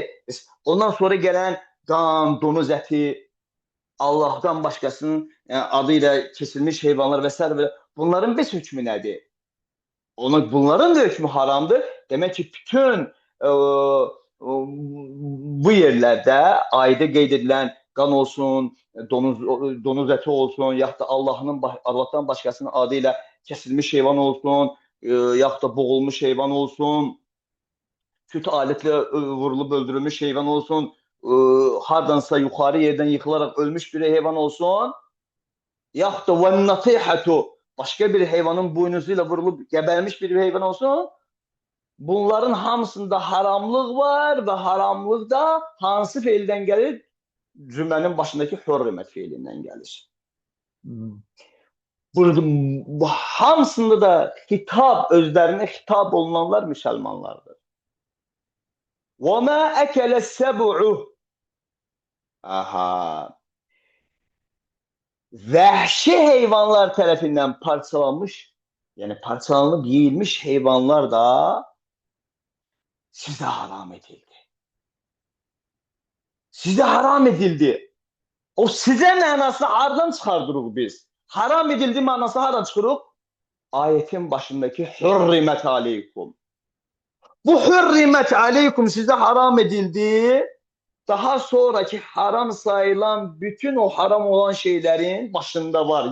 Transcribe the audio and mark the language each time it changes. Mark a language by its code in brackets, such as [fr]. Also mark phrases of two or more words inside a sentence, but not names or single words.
[tr] Ondan sonra gelen kan, domuz eti, Allah'tan başkasının adıyla kesilmiş hayvanlar vesaire, bunların bir hükmü nedir? Bunların da hükmü haramdır. Demek ki bütün bu yerlerde [az] ayda qeyd edilən qan olsun, donuz eti olsun, yaxud da [tr] Allah'tan başkasının adıyla kesilmiş hayvan olsun, [az] yaxud da [tr] boğulmuş hayvan olsun, küt aletle vurulup öldürülmüş hayvan olsun, hardansa yukarı yerden yıkılarak ölmüş bir hayvan olsun, [az] yaxud da [tr] vennatihatu, başka bir hayvanın boynuzuyla vurulup gebermiş bir hayvan olsun, [az] bunların hamısında haramlıq var [tr] ve haramlıq da hansı fiilden gelir? Cümlenin başındaki hürrimet fiilinden gelir. [az] Bu hamısında da hitap, özlerine hitap olunanlar Müslümanlardır. [ar] وَمَا أَكَلَ السَّبُعُ. Aha. [tr] Vəhşi hayvanlar tarafından parçalanmış, yani parçalanıp yiyilmiş hayvanlar da size haram edildi. [az] Sizə haram edildi. O sizə mənası hardan çıxardırıq biz? Haram edildi mənası hardan çıxırıq? Ayetin başındakı [ar] حُرِّمَتْ عَلَيْكُمْ. [az] Bu [ar] حُرِّمَتْ عَلَيْكُمْ [az] sizə haram edildi. [tr] Daha sonraki haram sayılan bütün o haram olan şeylerin başında var.